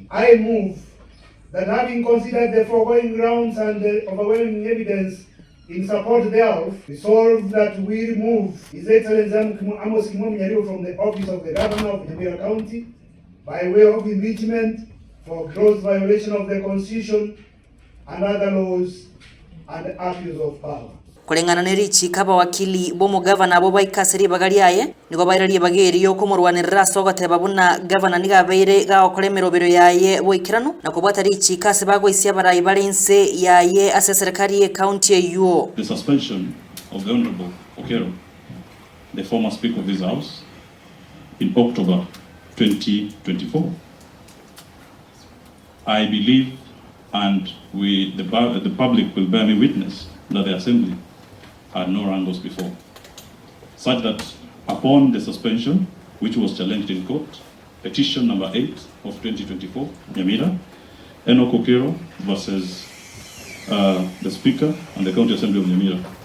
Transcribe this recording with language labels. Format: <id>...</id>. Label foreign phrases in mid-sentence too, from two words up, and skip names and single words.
<en>I move that, having considered the foregoing grounds and the overwhelming evidence in support thereof, resolve that we remove His Excellency Amos Nyaribo from the office of the Governor of Nyamira County by way of impeachment for gross violation of the Constitution and other laws and abuse of power.</en> <guz>Kulengana nerichi kaba wakili bomo governor abo baikasiri bagaliaye nigo bairarie bageri yo kumurwanirira sogote babuna governor nigabeire gaokolemerobero yaye boikirano na kubata richi kase bagoisia barayi balense yaye ase serikali ye county yuo.</guz> <en>The suspension of the Honorable Okero, the former Speaker of this House, in October 2024. I believe, and the public will bear me witness, that the Assembly had no wrangles before, such that upon the suspension, which was challenged in court, petition number 8 of 2024, Nyamira, Enoch Okero versus the Speaker and the County Assembly of Nyamira,</en>